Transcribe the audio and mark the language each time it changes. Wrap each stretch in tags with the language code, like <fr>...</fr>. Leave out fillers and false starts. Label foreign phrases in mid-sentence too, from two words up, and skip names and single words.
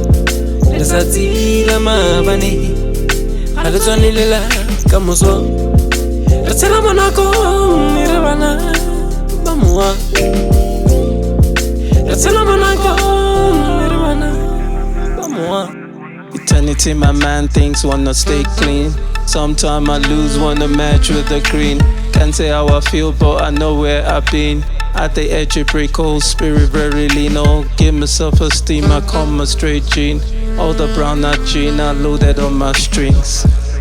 <tn>Letsatsi la maabane ga le tshwane le la kamoso. Re tshela monako mme re bana ba mowa. Re tshela monako mme re bana ba mowa.</tn> <en>Eternity, my man, things wanna stay clean. Sometime I lose, wanna match with the green. Can't say how I feel, but I know where I've been. At the edge of break, cold spirit very lean. Oh, give myself esteem, I come a straight gene. All the brown nut gene, I loaded on my strings.</en>